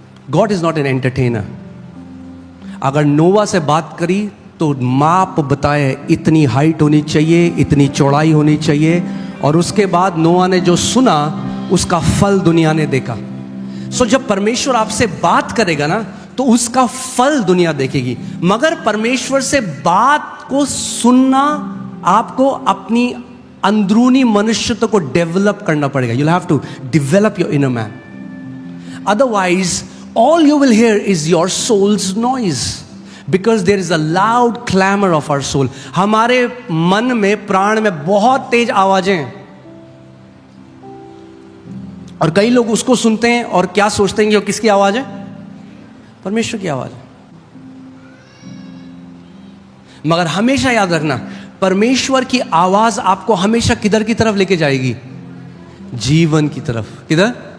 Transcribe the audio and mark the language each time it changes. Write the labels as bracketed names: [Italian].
[English] God is not an entertainer. [Hindi] अगर नोवा से बात करी तो माप बताए, इतनी हाइट होनी चाहिए, इतनी चौड़ाई होनी चाहिए, और उसके बाद नोवा ने जो सुना उसका फल दुनिया ने देखा। सो जब परमेश्वर आपसे बात करेगा ना तो उसका फल दुनिया देखेगी, मगर परमेश्वर से बात को सुनना आपको अपनी अंदरूनी मनुष्यत्व को डेवलप करना पड़ेगा। [English] You have to develop your inner man, otherwise all you will hear is your soul's noise, because there is a loud clamor of our soul. [Hindi] हमारे मन में, प्राण में बहुत तेज आवाजें हैं, और कई लोग उसको सुनते हैं और क्या सोचते हैं कि वो किसकी आवाज है? परमेश्वर की आवाज है। मगर हमेशा याद रखना, परमेश्वर की आवाज आपको हमेशा किधर की तरफ लेके जाएगी? जीवन की तरफ। किधर?